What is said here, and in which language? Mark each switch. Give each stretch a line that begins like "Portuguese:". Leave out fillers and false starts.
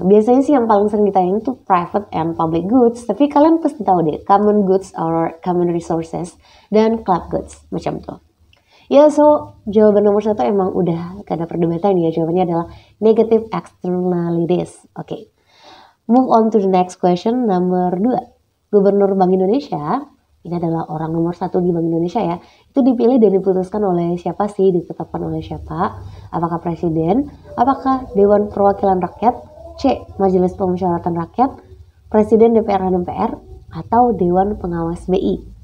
Indonesian: Biasanya sih yang paling sering ditanyain itu private and public goods. Tapi kalian pasti tahu deh, common goods or common resources dan club goods macam tuh. Ya, so jawaban nomor 1 emang udah gak ada perdebatan ya. Jawabannya adalah negative externalities. Oke.
English: Move on to the next question,
Indonesian: nomor 2. Gubernur Bank Indonesia, ini adalah orang nomor 1 di Bank Indonesia ya, itu dipilih dan diputuskan oleh siapa sih, ditetapkan oleh siapa? Apakah presiden, apakah Dewan Perwakilan Rakyat, C. Majelis Pemusyawaratan Rakyat, Presiden DPR dan MPR, atau Dewan Pengawas BI.